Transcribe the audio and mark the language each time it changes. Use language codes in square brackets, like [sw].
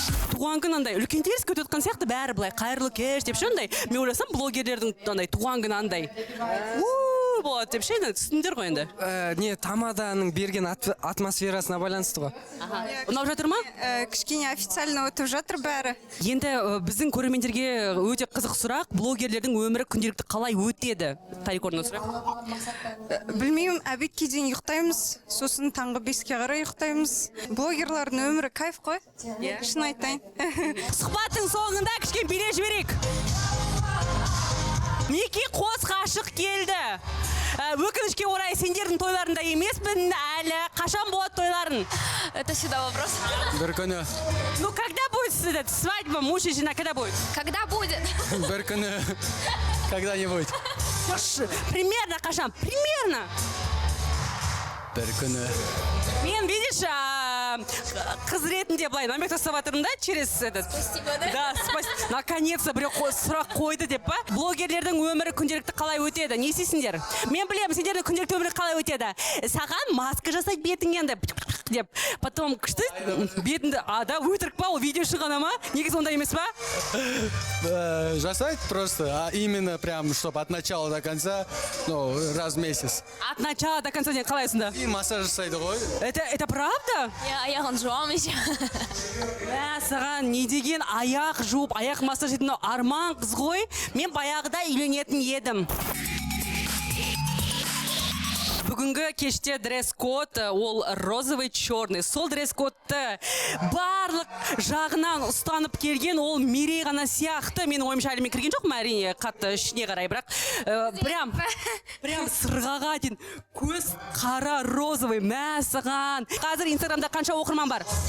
[kk] Туған күн андай үлкен теріс өтіп жатқан сияқты бәрі былай қайырлы кеш деп ше андай. Мен ойласам блогерлердің андай туған күні андай. Болады деп ше, түсіндіңдер ғой енді. Не, тамаданың берген атмосферасына байланысты ғой. Ұнап жатыр ма? Кішкене официально өтіп жатыр бәрі. Енді біздің көрермендерге өте қызық сұрақ, блогерлердің өмірі күнделікті қалай өтеді? Тарикордан сұрақ. Білмеймін, обедке дейін ұйықтаймыз, сосын таңғы 5-ке қарай ұйықтаймыз. Блогерлардың өмірі кайф қой. Шын айтайын. Сұхбаттың соңында кішкене биле жіберейік. Неке қос ғашық келді. Өкінішке орай сендердің тойларында емеспін, әлі қашан болады тойларын? [ru] Это всегда вопрос. [kk] Бір күні. [ru] Ну, когда будет свадьба, муж и жена, когда будет? Когда будет? [kk] Бір күні. Когда-нибудь. [ru] Примерно қашан? Примерно. [kk] Бір күні. Мен, видишь, қыз ретінде былай намек тастап жатырмын да, через этот. [ru] Спасибо, да? Да, спасибо. [kk] Наконец-то біреу сұрақ қойды деп па? Блогерлердің өмірі күнделікті қалай өтеді? Не істейсіңдер? Мен білемін, сендердің күнделікті өмірі қалай өтеді. Саған маска жасайды бетіңнен деп. Потом күшті бетіңді, да, өтірік па, ол видео шығана ма? Негізі ондай емес па? [ru] Жасайды просто, а именно прям, чтобы от начала до конца, ну, раз в месяц. От начала до конца не қалайсың? [kk] И массаж жасайды ғой. [ru] Это правда? [kk] Аяғын жуамын еще. Саған не деген аяқ жуып, аяқ массаж ететін арман қыз ғой. Мен баяғыда үйленетін едім. Бүгінгі кеште дресс-код ол розовый черный. Сол дресс-кодты барлық жағынан ұстанып келген ол Мирей ғана сияқты. Менің ойымша әлі мен кірген жоқпын әрине, қатты ішіне қарай, бірақ прям сырғаға дейін көз қара розовый мәсіған. Қазір Инстаграмда қанша оқырман бар?